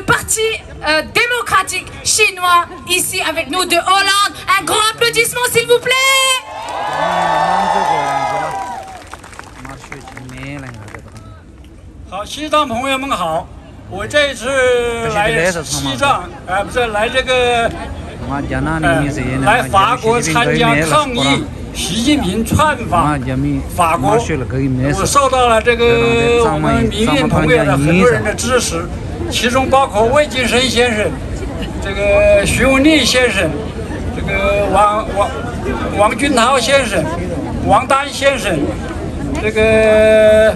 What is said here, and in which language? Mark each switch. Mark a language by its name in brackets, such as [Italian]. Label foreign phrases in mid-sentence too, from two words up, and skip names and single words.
[French] Parti démocratique chinois ici avec nous de Hollande. Un grand applaudissement s'il vous plaît. [Chinese] 好，西藏朋友们好，我这次来西藏，不是来这个，来法国参加抗议习近平窜访法国，我受到了这个我们民运同业的很多人的支持，其中包括魏晋生先生、这个徐文丽先生、这个王军涛先生、王丹先生，这个。